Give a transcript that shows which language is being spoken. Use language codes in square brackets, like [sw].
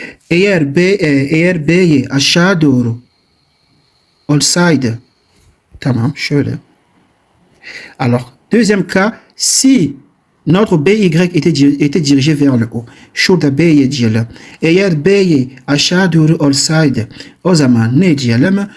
[tr] Eğer B'yi aşağı doğru olsaydı, tamam şöyle. [fr] Alors, deuxième cas, si notre BY était dirigé vers le haut. [tr] Şurada B'ye diyelim. Eğer B'yi aşağı doğru olsaydı, o zaman ne diyelim?